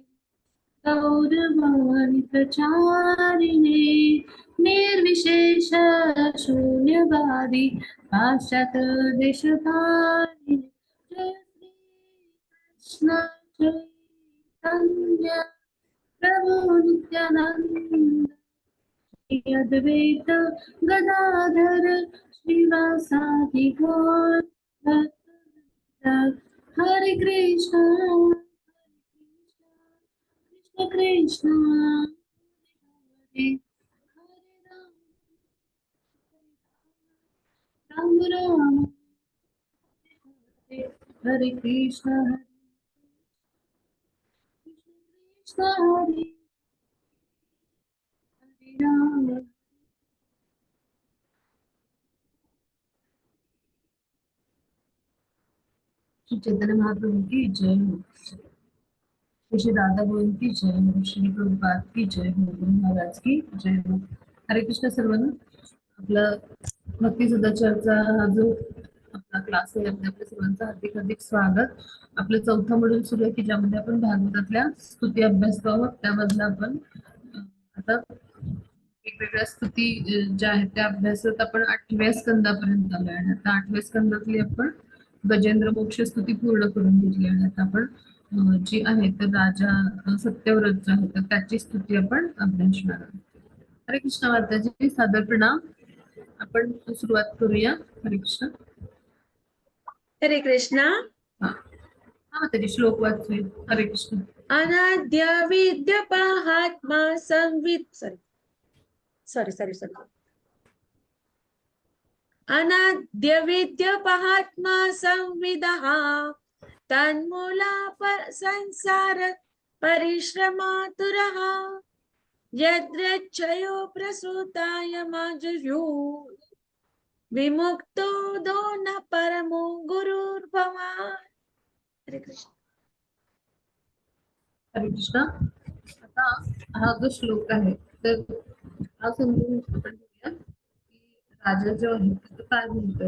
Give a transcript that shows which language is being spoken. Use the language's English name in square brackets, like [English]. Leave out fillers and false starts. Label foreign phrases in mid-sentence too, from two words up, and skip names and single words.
[Sanskrit] गौरवाणि प्रचारिणे निर्विशेष शून्यवादी पाश्चात्य देशधारिणे जय श्री कृष्ण चैतन्य प्रभु नित्यानंद श्री अद्वैत गदाधर श्रीवासादि गौर भक्तवृंद। हरे कृष्ण कृष्ण हरे राम राम हरे कृष्ण कृष्ण हरे हरे राम। [Hindi] श्री चैतन्य महाप्रभु की जय हो। श्री राधा गोविंद की जय हो। श्री प्रभुपाद की जय हो। गुरु महाराज की जय हो। [Marathi] हरे कृष्ण सर्वांना। आपला भक्ती सदाचारचा हा जो आपला क्लास आहे आपल्या सर्वांचं हार्दिक हार्दिक स्वागत। आपलं चौथा मॉड्यूल सुरू आहे की ज्यामध्ये आपण भागवतातल्या स्तुती अभ्यास करू। त्यामधला आपण आता वेगवेगळ्या स्तुती ज्या आहेत त्या अभ्यासात आपण 8व्या स्कंदापर्यंत आलोय आणि आता 8व्या स्कंदातली आपण गजेंद्र मोक्ष स्तुती पूर्ण करून घेतली आणि आता आपण जी आहे तर राजा सत्यव्रत जो आहे तर त्याची स्तुती आपण अभ्यासणार आहोत। हरे कृष्ण माताजी सादर प्रणाम। आपण सुरुवात करूया। हरे कृष्ण। हरे कृष्णा। हा माताजी श्लोक वाचूया। हरे कृष्ण। [Sanskrit] अनाद्य विद्यपाहात्मा संविद सॉरी अनाद्य विद्यपाहात्मा संविदः तन्मूला संसार परिश्रमातुरः यद्रच्छयो प्रसूताय माजुषु विमुक्तो दो न परमो गुरुर्भवान्। [Marathi] हरे कृष्ण। हरे कृष्ण। आता हा जो श्लोक आहे तर हा समजून आपण घेऊया की राजा जो आहे तो काय म्हणतोय।